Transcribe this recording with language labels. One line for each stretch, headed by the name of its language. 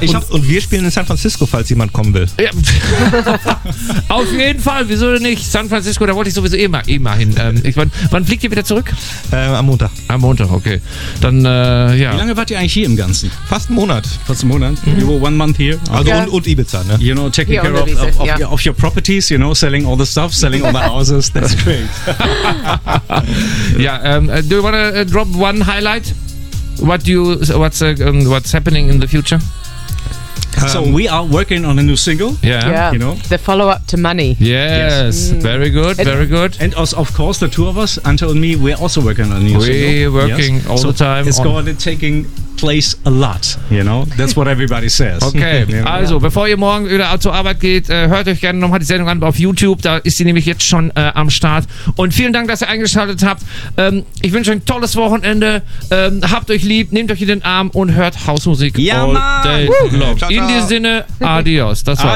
German: Und wir spielen in San Francisco, falls jemand kommen will. Ja. Auf jeden Fall, wieso denn nicht? San Francisco, da wollte ich sowieso eh mal hin. Wann fliegt ihr wieder zurück? Am Montag. Am Montag, okay. Dann, ja. Wie lange wart ihr eigentlich hier im Ganzen? Fast einen Monat.
English: Mhm. You were 1 month here.
German: Also ja. Und Ibiza, ne?
English: You know, taking care of your properties, you know, selling all the stuff, selling all the houses, that's great. Ja, do you want to drop one highlight? What's happening in the future? So we are working on a new single. Yeah. You know, the follow-up to Money. Yes. Mm. Very good. Very good. And of course, the two of us, Ante and me, we're also working on a new single. We're working all the time. It's going to taking place a lot. You know, that's what everybody says. Okay.
German: Also bevor ihr morgen wieder zur Arbeit geht, hört euch gerne nochmal die Sendung an auf YouTube. Da ist sie nämlich jetzt schon am Start. Und vielen Dank, dass ihr eingeschaltet habt. Ich wünsche euch ein tolles Wochenende. Habt euch lieb, nehmt euch in den Arm und hört Hausmusik
English: all day long.
German: In diesem Sinne, adios. Das war's.